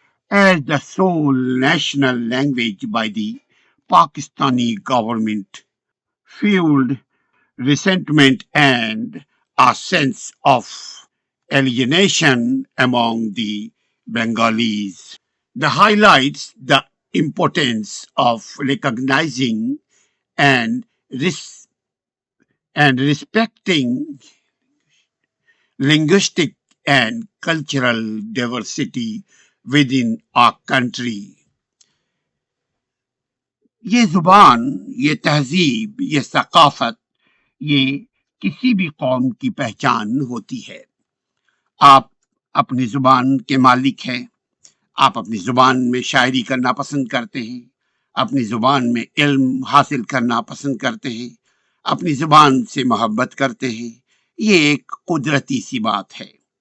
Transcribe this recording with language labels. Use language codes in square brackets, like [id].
[en] As the sole national language by the Pakistani government, fueled resentment and a sense of alienation among the Bengalis. That highlights the importance of recognizing and respecting linguistic and cultural diversity within our country. [ur] یہ زبان، یہ تہذیب، یہ ثقافت، یہ کسی بھی قوم کی پہچان ہوتی ہے۔ آپ اپنی زبان کے مالک ہیں، آپ اپنی زبان میں شاعری کرنا پسند کرتے ہیں، اپنی زبان میں علم حاصل کرنا پسند کرتے ہیں، اپنی زبان سے محبت کرتے ہیں، یہ ایک قدرتی سی بات ہے۔